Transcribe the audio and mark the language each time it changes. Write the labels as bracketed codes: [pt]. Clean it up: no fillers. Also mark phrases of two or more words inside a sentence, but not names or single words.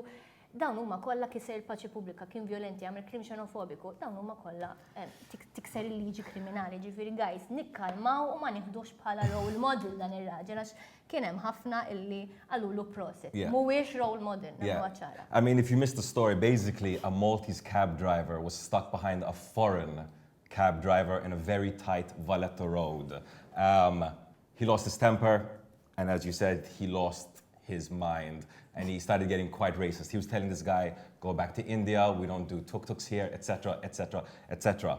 [mt] Dawn huma kollha kiser il-paċi pubblika, kien violenti, għamel krim xenofobiku, dawn huma kollha tikser il-liġi kriminali, ġifieri guys, nikkalmaw u ma nieħdux bħala [en] role model [mt] dan ir-raġel għax kien hemm ħafna illi għalulu proset. Mhuwiex [en] role model, [mt] nagħmluha ċara. [en] I mean, if you missed the story, basically a Maltese cab driver was stuck behind a foreign cab driver in a very tight Valletta road. He lost his temper, and as you said, he lost his mind. And he started getting quite racist. He was telling this guy, go back to India, we don't do tuk-tuks here, etc., etc., etc.